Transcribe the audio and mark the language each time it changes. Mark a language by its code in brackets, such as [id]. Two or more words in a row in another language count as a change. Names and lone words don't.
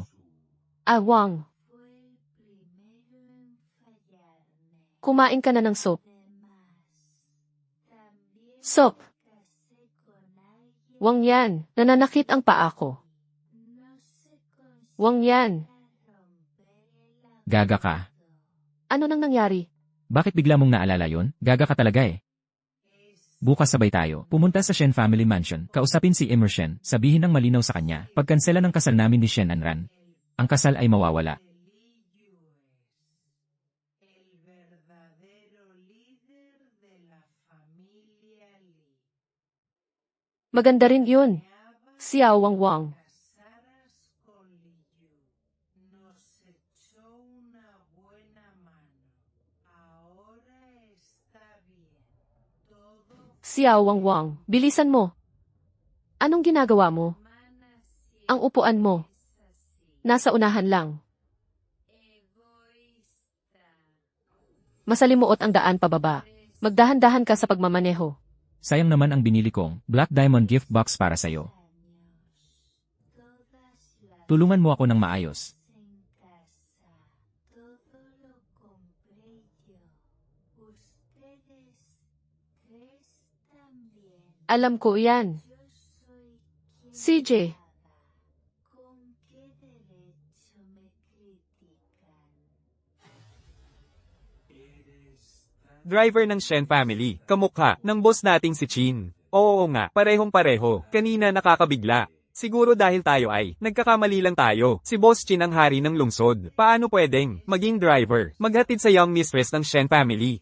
[tl] Wang, [es] Fue el primero en fallarme. [tl] kumain ka na ng soup. [es] También [tl] Soup, [es] casé con alguien. [tl] Wang yan, nananakit ang paa ko. [es] No se [tl] Wang yan, [es] considera romper el [tl] Gaga ka. ano nang nangyari? Bakit bigla mong naalala yon? Gaga ka talaga eh. Bukas sabay tayo. Pumunta sa Shen Family Mansion. Kausapin si Emerson. Sabihin ng malinaw sa kanya. Pagkansela ng kasal namin ni Shen Anran. Ang kasal ay mawawala. [es] el verdadero líder de la familia Li. [tl] Maganda rin yun. Xiao Wang Wang. [es] Casaras con Li Yu. Nos echó una buena mano. Ahora está bien. Todo [tl] Xiao Wang Wang, bilisan mo. Anong ginagawa mo? mana Ang upuan mo, [es] así. [tl] nasa unahan lang. [es] Egoísta. [tl] Masalimuot ang daan pababa. Magdahan-dahan ka sa pagmamaneho. Sayang naman ang binili kong [en] Black Diamond gift box [tl] para sa'yo. [es] Todas las [tl] Tulungan mo ako ng maayos. [es] en casa. Todo lo compré yo. Ustedes tres también. [tl] Alam ko yan. [es] Yo soy quien CJ, paga. ¿Con qué derecho me critican? [tl] Driver ng Shen family. Kamukha ng boss nating si Chin. Oo nga, parehong-pareho. Kanina nakakabigla. Siguro dahil tayo ay, nagkakamali lang tayo. Si Boss Chin ang hari ng lungsod. Paano pwedeng maging driver? Maghatid sa [en] young mistress [tl] ng Shen family.